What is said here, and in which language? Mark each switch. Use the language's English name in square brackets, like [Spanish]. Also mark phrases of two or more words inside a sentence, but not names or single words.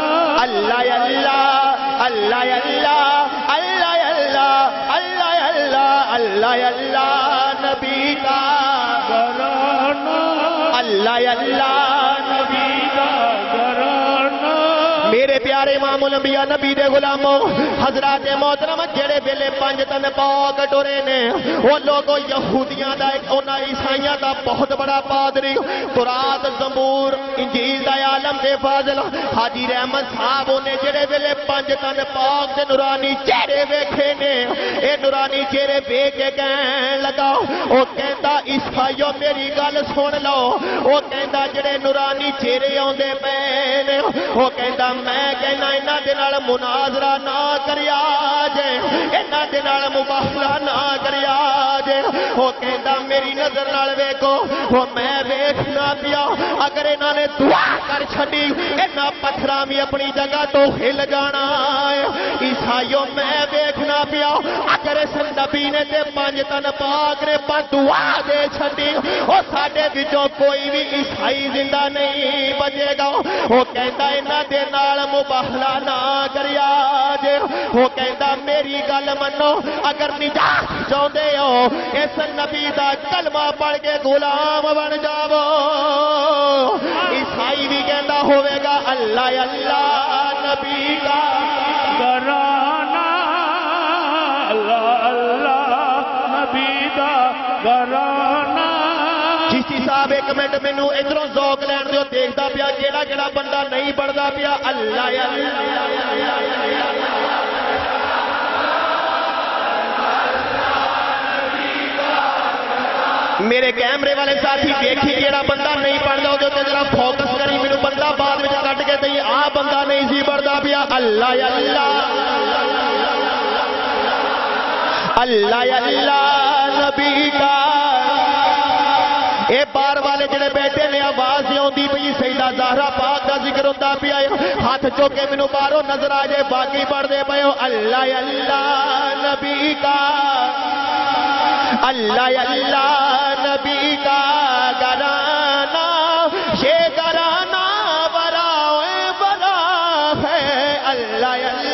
[Urdu] اللہ اللہ اللہ اللہ اللہ اللہ اللہ اللہ اللہ نبی کا گھرانہ، اللہ اللہ [Punjabi] نبی دا گھرانہ۔ میرے پیارے امام الانبیاء نبی دے غلاموں، حضرات محترم جڑے ویلے پنج تن پاک ٹرے نے، وہ لوگوں یہودیاں دا ایک انہاں عیسائیاں دا بہت بڑا پادری، تورات زبور انجیل دا عالم دے فاضل حاجی رحمت صاحب نے جڑے ویلے پنج تن پاک دے نورانی چہرے ویکھے نے، اے نورانی چہرے ویکھ کے کہن لگا، او کہندا عیسائیو میری گل سن لو، او کہندا جڑے نورانی چہرے اوندے پے نے، او کہندا میں کہنا انہاں دے نال مناظرہ نہ کریا جے، انہاں دے نال مباحثہ نہ کریا جے، او کہندا میری نظر نال ویکھو، او میں ویکھنا پیا، اگر انہاں نے دعا کر چھڈی انہاں پتھراں بھی اپنی جگہ تو ہل جانا ہے، عیسائیوں میں ویکھنا پیا، اگر اس نبی نے تے پنج تن پاک نے دعا دے چھڈی، او ساڈے وچوں کوئی بھی عیسائی زندہ نہیں بچے گا، او کہندا انہاں دے نال مباحثہ نہ کریا جے، وہ کہندا میری گل منو، اگر نجات چاہندے ہو اس نبی دا کلمہ پڑھ کے غلام بن جاؤ، عیسائی بھی کہندا ہوے گا [Urdu] اللہ اللہ نبی کا [Punjabi] گھرانہ، اللہ اللہ نبی دا گھرانہ۔ چشتی صاحب ایک منٹ مینو ادھروں ذوق لین دیو، دیکھدا پیا کیڑا کیڑا بندہ نہیں پڑھدا پیا اللہ اللہ۔ میرے کیمرے والے ساتھی دیکھی کیڑا بندہ نہیں پڑھدا، او تے ذرا فوکس کری، مینوں بندہ بعد وچ کٹ کے دئی آ بندہ نہیں سی پڑھدا پیا اللہ اللہ۔ [Urdu] اللہ اللہ نبی کا [Punjabi] اے بار والے جڑے بیٹے نے آواز آتی پی سیدہ زہرا پاک کا ذکر ہوتا پیا ہاتھ چوکے مینوں باہروں نظر آ جائے باقی پڑھتے پے ہو [Urdu] اللہ اللہ نبی کا اللہ اللہ نبی کا گھرانہ یہ گھرانہ بڑا ہے اللہ